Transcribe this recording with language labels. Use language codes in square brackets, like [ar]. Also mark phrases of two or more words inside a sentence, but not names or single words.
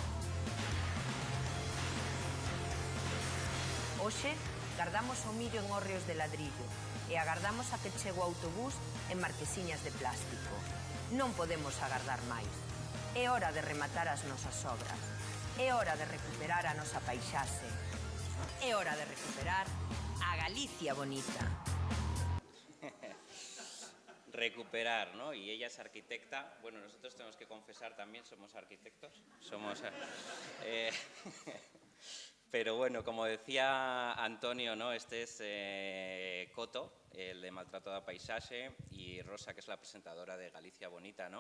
[gl] Hoxe, gardamos o millo en hórreos de ladrillo e agardamos a que chegue o autobús en marquesiñas de plástico. Non podemos agardar máis. É hora de rematar as nosas obras. É hora de recuperar a nosa paisaxe. É hora de recuperar a Galicia bonita. Recuperar, [es] ¿no? Y ella es arquitecta. Bueno, nosotros tenemos que confesar también, somos arquitectos. Pero bueno, como decía Antonio, ¿no? Este es Coto, el de Maltrato a Paisaxe, y Rosa, que es la presentadora de Galicia Bonita, ¿no?